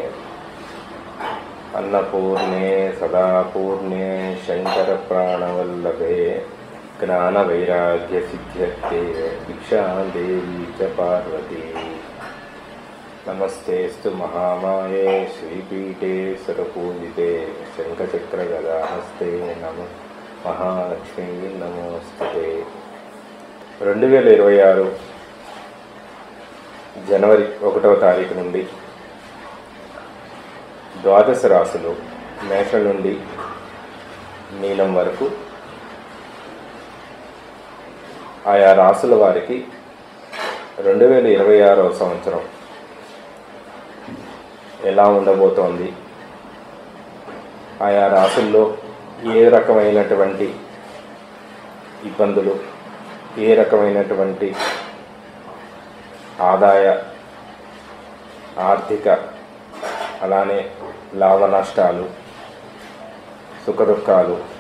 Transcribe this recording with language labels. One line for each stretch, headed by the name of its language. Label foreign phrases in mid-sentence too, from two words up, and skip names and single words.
Sanskrit: अन्नपूर्णे सदापूर्णे शङ्करप्राणवल्लभे ज्ञानवैराग्यसिद्ध्यर्थे भिक्षादेवी च पार्वती। नमस्तेस्तु महामाये श्रीपीठे सरपूजिते शङ्खचक्रगदाहस्ते नमः महालक्ष्मी नमोस्तुते।
Telugu: 2026 జనవరి 1వ తారీఖు నుండి ద్వాదశ రాశులు మేషం నుండి మీనం వరకు ఆయా రాశుల వారికి 2026వ సంవత్సరం ఎలా ఉండబోతోంది, ఆయా రాశుల్లో ఏ రకమైనటువంటి ఇబ్బందులు, ఏ రకమైనటువంటి ఆదాయ ఆర్థిక అలానే లాభ నష్టాలు సుఖదుఖాలు